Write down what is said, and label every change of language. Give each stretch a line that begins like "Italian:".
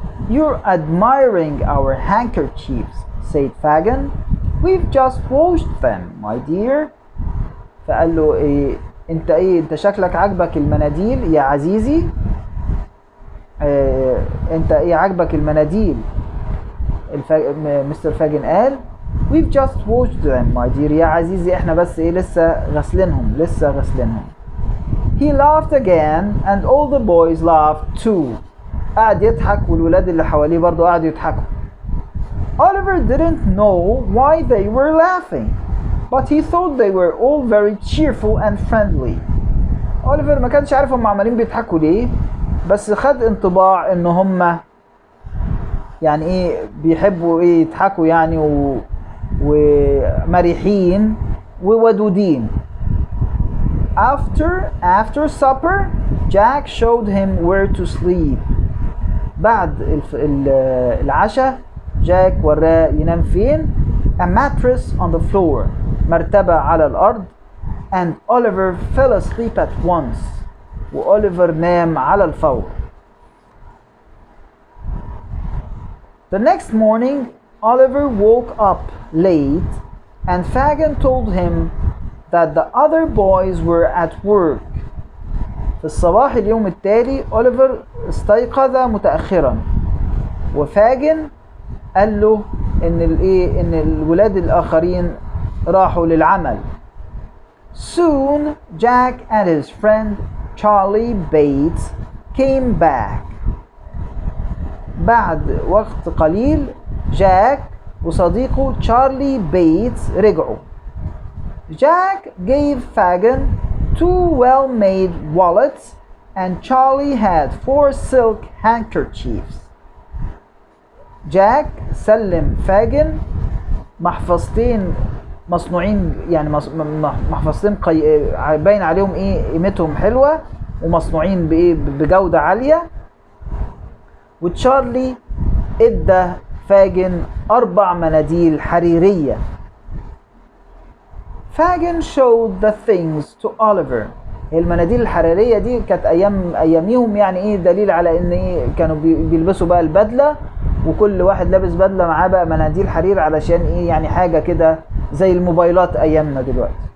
English: You're admiring our handkerchiefs, said Fagin. We've just washed them, my dear.
Arabic: فقال له انت شكلك عجبك المناديل يا عزيزي. انت عجبك المناديل. مستر فاجن قال
English: We've just washed them, my dear.
Arabic: يا عزيزي احنا بس لسه غسلينهم.
English: He laughed again and all the boys laughed too.
Arabic: قعد يضحك والولاد اللي حواليه برضو قعدوا يضحكوا.
English: Oliver didn't know why they were laughing, but he thought they were all very cheerful and friendly.
Arabic: Oliver ما كانش عارف هم عمالين بيضحكوا ليه، بس خد انطباع ان هم يعني بيحبوا يضحكوا يعني ومريحين وودودين.
English: After supper, Jack showed him where to sleep.
Arabic: بعد العشاء جاك وراه ينام فين.
English: A mattress on the floor.
Arabic: مرتبة على الأرض.
English: And Oliver fell asleep at once.
Arabic: وأوليفر نام على الفور.
English: The next morning, Oliver woke up late and Fagin told him that the other boys were at work.
Arabic: في الصباح اليوم التالي أوليفر استيقظ متأخرا وفاجن قال له ان الولاد الآخرين راحوا للعمل.
English: Soon Jack and his friend Charlie Bates came back.
Arabic: بعد وقت قليل جاك وصديقه تشارلي بيتس رجعوا.
English: Jack gave Fagin 2 well-made wallets and Charlie had 4 silk handkerchiefs.
Arabic: جاك سلم فاجن محفظتين مصنوعين يعني محفظتين باين عليهم قيمتهم حلوة ومصنوعين بجودة عالية. وتشارلي ادى فاجن 4 مناديل حريرية.
English: Fagin showed the things to Oliver.
Arabic: المناديل الحرارية دي كانت اياميهم يعني دليل على ان كانوا بيلبسوا بقى البدلة وكل واحد لابس بدلة معاه بقى مناديل حرير علشان يعني حاجة كده زي الموبايلات ايامنا دلوقتي.